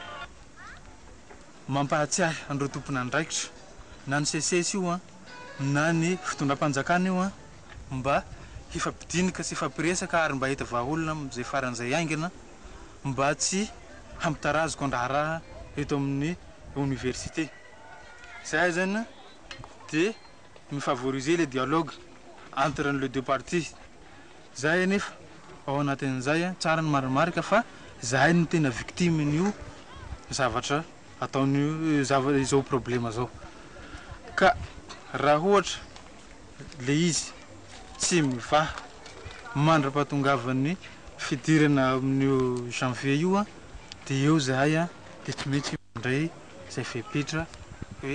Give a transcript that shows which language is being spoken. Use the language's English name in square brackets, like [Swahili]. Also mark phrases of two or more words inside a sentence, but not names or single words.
[Malagasy] mampahatsiahy andreo tompona andraikitra na ny sesesy io na ny fitondram-panjakana io mba hifampidinika sy hifampiresaka ary mba hita vahaolona zay faran'izay aingina mba tsy hampitarazoko andraharaha eto amin'ny université. Zay zany dia mifavoriser [French] le dialogue entre les deux parties. [Malagasy] Zay nefa ao anatin'izay tsara ny marimarika fa zahay no tena victime n'io zavatra ataon'io izao problema zao ka raha ohatra le izy tsy mivaha mandra-pahatongavan'ny fidirana amin'io janvier io dia eo zahay dia tsy mety mandray zay fepetra hoe